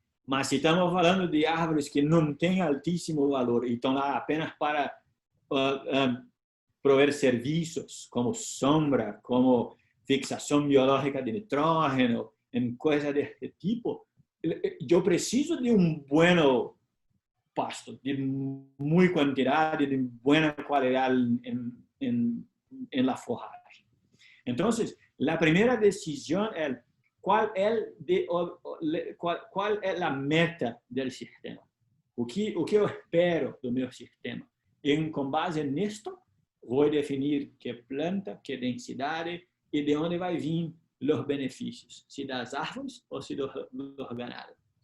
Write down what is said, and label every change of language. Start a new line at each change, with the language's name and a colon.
Spanish: Mas si estamos hablando de árboles que no tienen altísimo valor y están lá apenas para proveer servicios como sombra, como fixación biológica de nitrógeno, en cosas de este tipo, yo preciso de un buen pasto, de muy cantidad, de buena calidad en la forraje. Entonces, la primera decisión es cuál es la meta del sistema.
Portuguese: O que eu espero do meu sistema. E com base nisto, vou definir
Spanish: qué planta, qué densidad y de dónde va a vir los beneficios, si das árboles o si los ganados.